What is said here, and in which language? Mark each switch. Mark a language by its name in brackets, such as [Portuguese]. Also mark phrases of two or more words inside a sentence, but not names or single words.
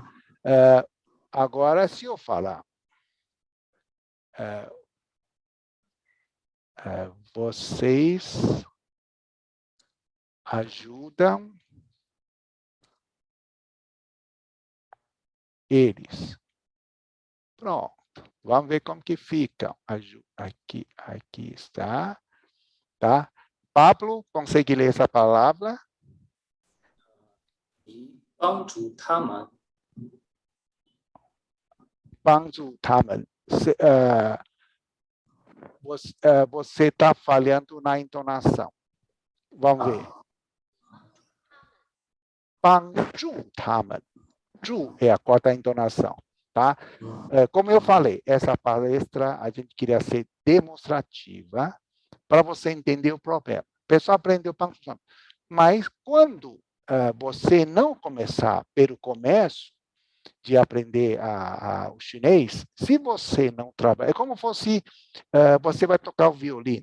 [Portuguese] Agora, se eu falar, vocês ajudam eles. Pronto. Vamos ver como que fica. Aqui está. Tá? Pablo, consegue ler essa palavra? [Chinese] 帮助他们帮助他们. [Portuguese] Você está falhando na entonação. Vamos ver. [Chinese] 帮助他们. [Portuguese] Ju é a quarta entonação. Tá? Como eu falei, essa palestra a gente queria ser demonstrativa para você entender o problema. O pessoal aprendeu Pancho, mas quando você não começar pelo começo de aprender o chinês, se você não trabalha, é como fosse você vai tocar o violino.